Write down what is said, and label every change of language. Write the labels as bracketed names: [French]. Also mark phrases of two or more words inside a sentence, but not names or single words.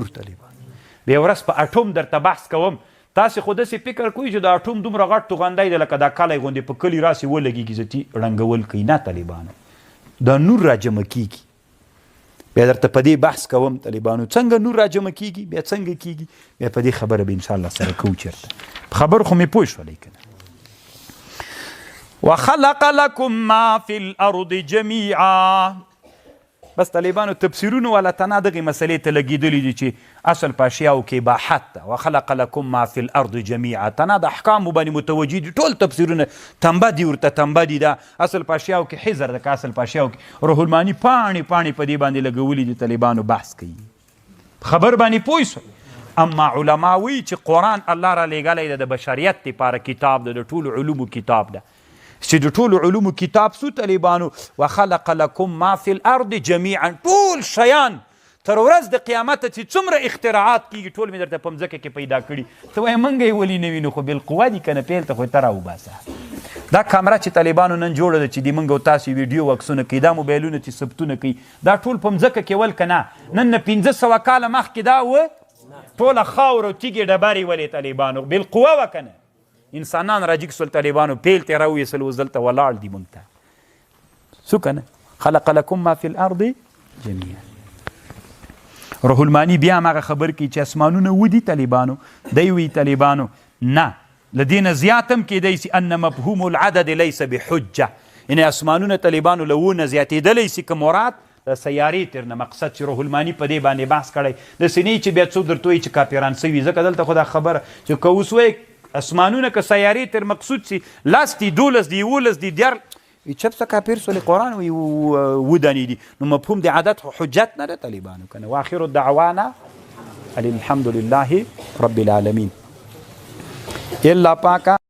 [Pashto] طالبان بیا ورځ په اټوم درته بحث کوم. تاسې خو داسې فکر کوئ چې د اټوم دومره غټ توغندی دی لکه دا کلی غوندې په کلي راسې ولګېږي زتي ړنګول کوي. نه طالبانو دا نور راجمع کېږي. بیا درته په دې بحث کوم طالبانو څنګه نور راجمع کېږي بیا څنګه کېږي بیا په دې خبره به انشاءالله سره کوو. چېرته په خبرو خو مې پوه شولی که نه. [Arabic] وخلق لكم ما في الارض جميعا. [Pashto] بس طالبانو تفسیرونو والا تنا دغې مسلې ته لګېدلي دي چې اصل په اشیاو کې اباحت ده. [Arabic] وخلق لكم ما في الارض جميعا [Pashto] تنا د احکامو باندې متوجه دي. ټول تفسیرونه تنبه دي ورته تنبه دي. دا اصل په اشیاو کې حضر ده که اصل په اشیاو کې روح الماني پاڼې په دې باندې لګولي دي. طالبانو بحث کوي خبر باندې پوه شوئ. اما علما وایي چې قرآن الله را لېږلی ده د بشریت دپاره کتاب ده د ټولو علومو کتاب ده چې د ټولو علومو کتاب سو. طالبانو [Arabic] وخلق لكم ما في الارض جميعا [Pashto] ټول شیان تر ورځ د قیامته چې څومره اختراعات کېږي ټول مې درته په مځکه کې پیدا کړي. ته وایې موږ یې ولې نه وینو خو بالقوه دي که نه پیل ته خو یې ته راوباسه. دا کامره چې طالبانو نن جوړه ده چې د موږ او تاسو ویډیو عکسونه کوي دا موبایلونه چې ثبتونه کوي دا ټول په مځکه کې ول که نه نن نه 1500 کاله مخکې دا و ټوله خاور او تیږې ډبرې ولې طالبانو بالقوه وه که نه. انسانان راجګ سول طالبانو پیل ته راویستل اوس دلته ولاړ دي موږ ته څو که نه. [Arabic] خلق لكم ما في الارض جميعا. [Pashto] روح الماني بیا هماغه خبر کوي چې اسمانونه ودي طالبانو. دی وی طالبانو نه له دې نه زیات هم کیدی سي [Arabic] ان مفهوم العدد ليس بحجه. [Pashto] یعنې اسمانونه طالبانو له 9 زیاتېدلی سي که مراد د سیارې تر نه مقصد چې روح الماني په دې باندې بحث کړی. داسې نه چې بیا څوک درته وایي چې کاپیران سوي. ځکه دلته خو دا خبره چې که اوس وایي اسمانونه که سیارې تر مقصود سي 10 دي 12 دي 11 دي 10 چپ څه کافر سولې قرآن وي ودانې دي نو مفهوم د عدد حجت نه ده طالبانو که نه. [Arabic] واخر الدعوانا الحمد لله رب العالمین. [Pashto] الله پاکه